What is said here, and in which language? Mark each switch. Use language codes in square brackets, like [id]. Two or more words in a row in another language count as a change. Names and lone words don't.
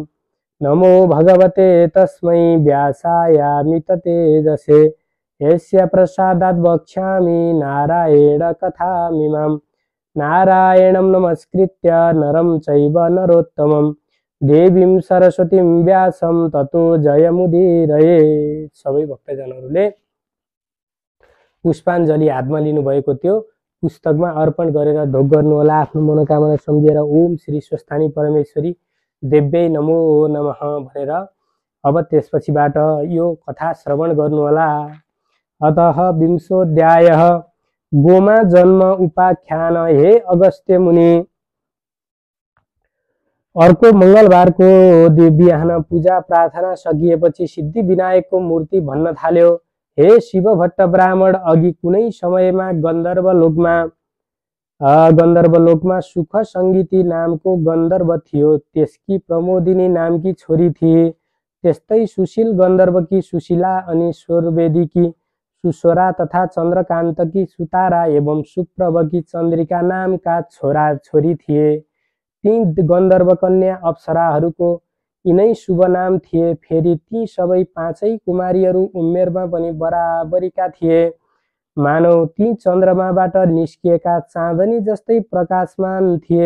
[sa] नमो भगवते तस्मै व्यासायामित तेजसे यस्य प्रसादात् वक्ष्यामि नारायण कथामिमाम्। नारायणं नमस्कृत्य नरं चैव नरोत्तमं देवीं सरस्वतीं व्यासं ततो जयमुदीरये। [ne] सबै भक्तजनहरूले पुष्पाञ्जली हातमा लिनुभएको त्यो पुस्तकमा अर्पण गरेर ढोक गर्नु होला। आफ्नो मनोकामना सम्झेर [sa] ओम श्री स्वस्थानी परमेश्वरी देव्यै नमो नमः [ne] भनेर अब त्यसपछिबाट यो कथा श्रवण गर्नु होला। [sa] अतः विंशोऽध्यायः गोमा जन्म उपाख्यान। [ne] हे अगस्त्य मुनि, अर्को मंगलबारको बिहान पूजा प्रार्थना सकिएपछि सिद्धि विनायकको मूर्ति भन्न थाल्यो। हे शिव भट्ट ब्राह्मण, अघि कुनै समयमा गन्धर्वलोकमा सुख सङ्गीती नामको गन्धर्व थियो। त्यसकी प्रमोदिनी नामकी छोरी थिए। त्यस्तै सुशील गन्धर्वकी सुशीला अनि स्वरवेदीकी सुस्वरा तथा चन्द्रकान्तकी सुतारा एवं सुप्रभकी चन्द्रिका नामका छोरा छोरी थिए। ती गन्धर्व कन्या अप्सराहरूको यिनै शुभ नाम थिए। फेरि ती सबै पाँचै कुमारीहरू उमेरमा पनि बराबरीका थिए। मानव ती चन्द्रमाबाट निस्किएका चाँदनी जस्तै प्रकाशमान थिए।